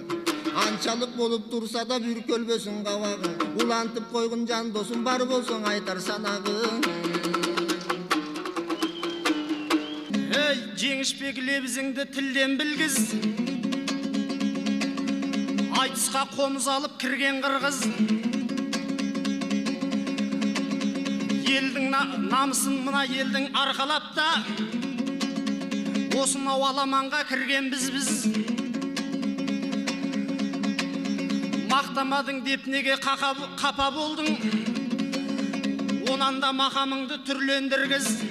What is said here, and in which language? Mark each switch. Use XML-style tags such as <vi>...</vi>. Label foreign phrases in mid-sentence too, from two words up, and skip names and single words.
<ky>Анчалык болуп турса да бүркөлбөсүң кабагың. Улантып койгун жан досум бар болсоң айтар санагың. Эй, Жеңишбек лебизиңди тилден билгиз. Айтыска комуз алып кирген кыргыз.</ky> <kk>Елдің намысын мына елдің арқалап та, осынау аламанға кірген біз. Мақтамадың деп неге қапа болдың, онан да мақамыңды түрлендіргіз.</kk>